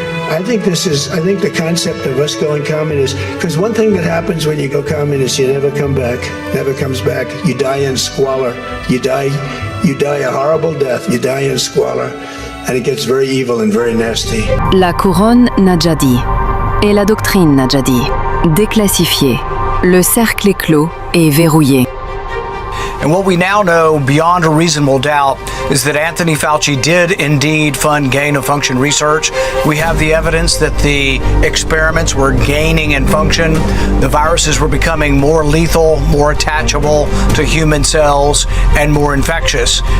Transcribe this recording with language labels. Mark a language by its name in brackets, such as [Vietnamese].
[English] I think the concept of us going communist, because one thing that happens when you go communist, you never come back, never comes back. You die in squalor. You die a horrible death. You die in squalor. And it gets very evil and very nasty. [French] La couronne n'a déjà dit. Et la doctrine n'a déjà dit. Déclassifiée. Le cercle est clos et verrouillé. [English] And what we now know beyond a reasonable doubt is that Anthony Fauci did indeed fund gain-of-function research. We have the evidence that the experiments were gaining in function. The viruses were becoming more lethal, more attachable to human cells, and more infectious.